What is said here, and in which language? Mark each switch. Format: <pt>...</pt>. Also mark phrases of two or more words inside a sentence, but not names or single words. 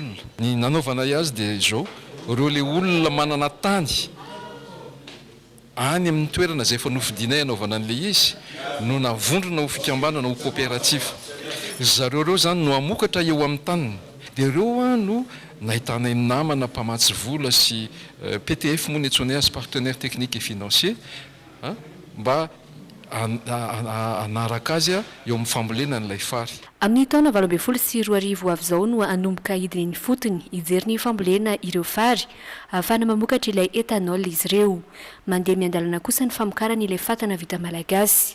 <mg>Ny nanaovana azy dia izao, ireo le olona manana tany any amin'ny toerana izay efa nofidinay anaovana an'ilay izy no navondrona ho fikambanana ho coopératif. Zareo reo zany no amokatra eo amin'ny taniny dia ireo no nahitana namana mpamatsy vola sy PTF moa ny antsoina azy</mg> <fr>partenaire technique et financier</fr> <mg>mba anaraka azy eo amin'ny fambolena n'ilay fary. Amin'ny taona 2020 sy 2020 avy izao no anomboka hidiny ny fotony hijery ny fambolena ireo fary ahafahana mamokatra ilay etanol izy ireo. Mandeha miandalana kosa ny famokarana ilay fatana vita malagasy.</mg>